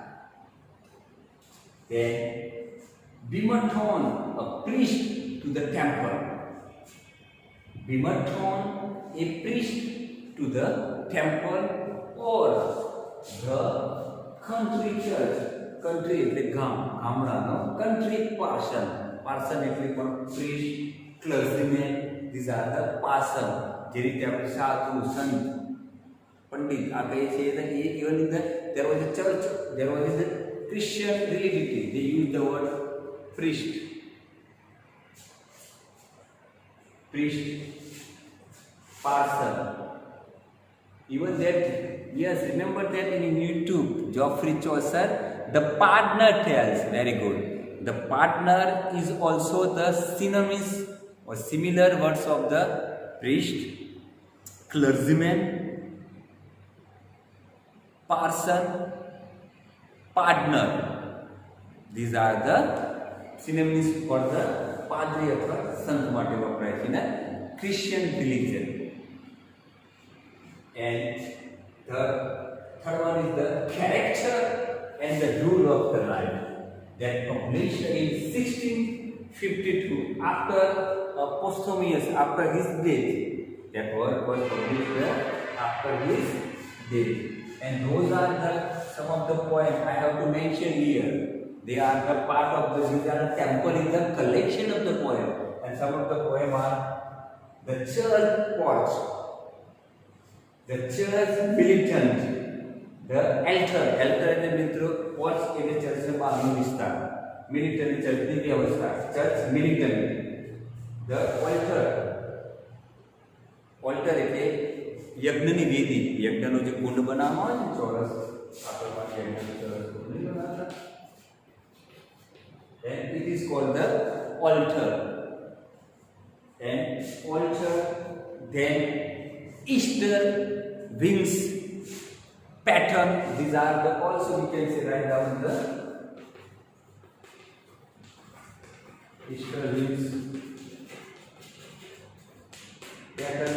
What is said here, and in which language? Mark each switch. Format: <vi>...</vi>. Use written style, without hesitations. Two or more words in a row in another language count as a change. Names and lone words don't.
<en>Then Bimerton, a priest to the temple. Bimerton, a priest to the temple or the country church. Country</en> <gu>એટલે ગામડાનો</gu> <en>country parson. Parson</en> <gu>એટલે પણ</gu> <en>priest, clergyman. These are the parson.</en> <gu>જે રીતે આપણે સાધુ, સંત, પંડિત આ કહીએ છીએ</gu> <en>even in there was a church, there was a Christian religion. They use the word priest, parson. Even that, yes, remember that in YouTube, Geoffrey Chaucer, the partner tells, very good. The partner is also the synonyms or similar words of the priest, clergyman, parson, partner. These are the synonyms for the padri</en> <gu>અથવા સંત માટે વપરાય છે ને</gu> <en>Christian religion. And the third one is the character and the rule of the life, that published in 1652 after posthumous, after his death. That work was published after his death. And those are some of the poems I have to mention here. They are the part of the temple in the collection of the poem. And some of the poem are the church porch, the church militant, the altar.</en> <gu>Altar એટલે મિત્રો porch એટલે ચર્ચને બહારનો વિસ્તાર, militant ચર્ચની વ્યવસ્થા,</gu> <en>church militant. The altar, altar</en> <gu>એટલે યજ્ઞની વેદી, યજ્ઞનો જે કુંડ બનાવવામાં આવે ને ચોરસ, આપણે યજ્ઞનો ચોરસ કુંડ નહીં બનાવતા,</gu> <en>and it is called the altar. And altar, then Easter wings pattern. These are the also we can say write down the Easter wings pattern.</en>